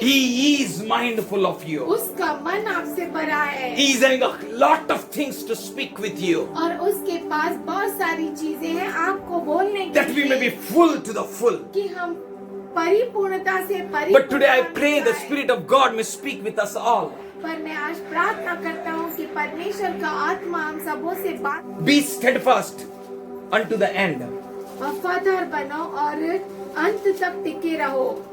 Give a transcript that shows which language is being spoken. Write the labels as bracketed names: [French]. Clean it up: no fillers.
[English] He is mindful of you. [Hindi] उसका मन आपसे भरा है [English] He is having a lot of things to speak with you. [Hindi] और उसके पास बहुत सारी चीजें हैं आपको बोलने के [English] That we may be [Hindi] लिए [English] full to the full. [Hindi] कि हम परिपूर्णता से [English] But today I pray the [Hindi] परिपूर्ण [English] Spirit of God may speak with us all. [Hindi] पर मैं आज प्रार्थना करता हूँ कि परमेश्वर का आत्मा हम सबों से बात [English] Be steadfast unto the end. [Hindi] वफादार बनो और अंत तक टिके रहो।